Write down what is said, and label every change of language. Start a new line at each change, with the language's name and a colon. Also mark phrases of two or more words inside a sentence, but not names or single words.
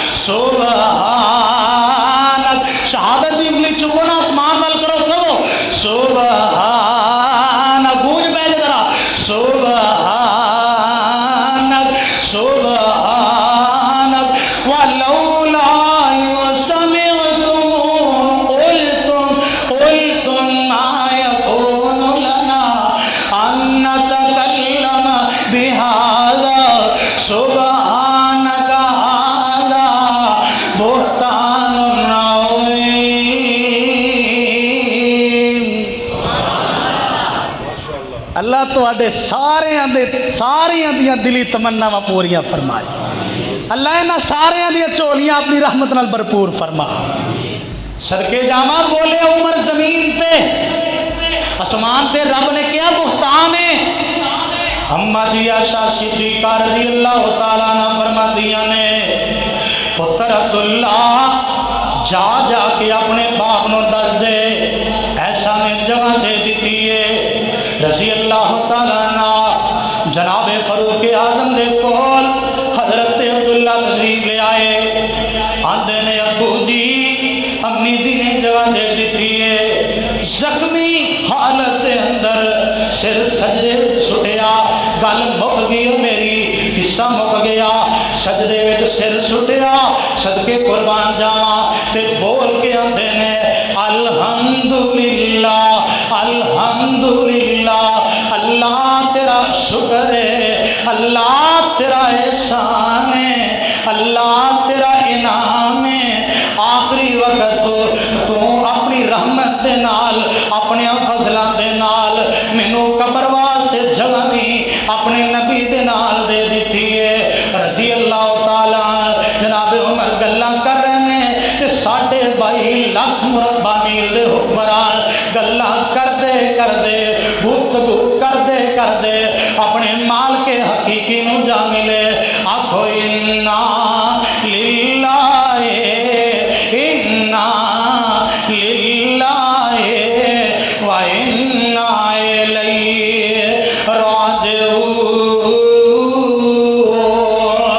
Punjabi: سبحانک، شہادت دی انگلی چکو نا آسمان وال کرو، کہو سبحانک، گونج پہلے ذرا
Arabic: سبحانک سبحانک ولولا سمعتم قلتم ما يكون لنا ان نتكلم بهذا سبحانك هذا بہتان عظیم۔
Punjabi: اللہ تو آڈے ساریاں دیاں دلی تمناواں پوریاں فرمائے، اللہ انہاں ساریاں دیاں چولیاں اپنی رحمت نال بھرپور فرما۔ صدقے جاواں بولے عمر زمین تے آسمان تے رب نے کیا بہتان ہے۔ اما جی عائشہ صدیقہ رضی اللہ تعالیٰ عنہ فرماندیاں نے پتر عبداللہ جا جا کے اپنے باپ نو دس دے، ایسا نے جگہ دے دیتی ہے۔ رضی اللہ تعالیٰ عنہ جناب فاروق اعظم دے کول حضرت عبداللہ تشریف لے آئے، آندے نے ابو جی امی جی نے جگہ دے دیتی ہے۔ زخمی حالت اندر سر سجدے سٹیا، گل مک گئی میری، قصہ مک گیا، سجدے وچ سر سٹیا، صدقے قربان جاواں تے بول کے آندے نے
Arabic: الحمدللہ الحمدللہ،
Punjabi: اللہ تیرا شکر ہے، اللہ تیرا احسان ہے، اللہ تیرا انعام ہے۔ آخری وقت تو اپنی رحمت دے نال اپنے فضلاں دے نال مینوں قبر واسطے جگہ بھی اپنے نبی دے نال دے دیتی ہے۔ رضی اللہ تعالیٰ جناب عمر گلاں کر رہے ہیں کہ 22.5 لاکھ مربع میل دے حکمران گلاں کردے کردے گفتگو کردے اپنے مال کے حقیقی نو جا ملے۔
Arabic: آکھو انا للہ انا للہ و انا الیہ راجعون۔